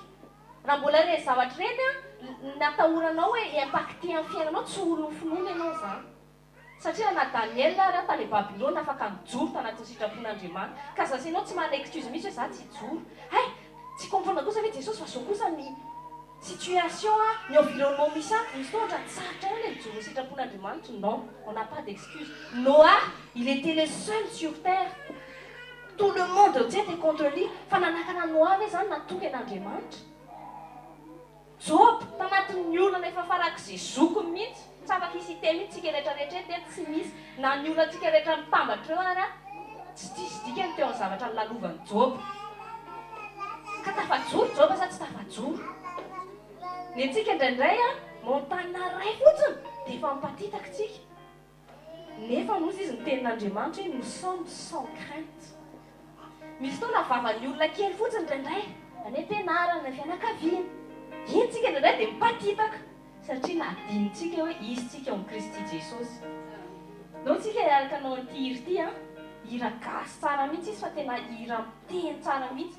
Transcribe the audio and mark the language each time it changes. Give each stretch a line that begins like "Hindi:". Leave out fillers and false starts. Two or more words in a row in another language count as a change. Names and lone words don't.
Malagasy: Raha mbola reny zavatra reny natahoranao hoe impacté amin'ny fiainanao, tsy olona finoana ianao izany. Satria na Daniel raha tany Babilôna afaka mijoro tanatin'ny sitrapon'Andriamanitra. Ka zasinao tsy manana excuse mihitsy hoe za tsy joro. Tsy comprendre kosa hoe Jesosy fa zao kosa ny situation, ny environnement misy misy fotoana tsarotra hoe mijoro ny sitrapon'Andriamanitra.
French: Non, on n'a pas d'excuse. Noah, il était le seul sur terre. Tout le monde était contre lui.
Malagasy: Fa nanakana Noah hoe zany natoky an'Andriamanitra. Job, tanatin'ny olana efa farak'izay zokony mihitsy. Tsy afaka hisite mihitsy tsika rehetrarehetra teny tsy misy na ny olona tsika rehetra mitambatra eo ara tsy diso dikany teo amin'ny zavatra nilalovany Job. Ka tafajoro Job sa tsy tafajoro. Ny antsika indraindray montagne ray fotsiny dia efa mipatitaka tsika. Nefa nozy izy ny tenin'Andriamanitra hoe
French: nous sommes sans crainte.
Malagasy: Misy fotoana vavan'ny olona kely fotsiny indraindray any am-pianarana, fianakaviana. Iny tsika indraindray dia mipatitaka. Satria nadinitsika hoe izy tsika amin'ny Kristy Jesosy. Nao tsika araka anao an'ity hira ity hira gasy tsara mihitsy izy fa tena hira miteny tsara mihitsy.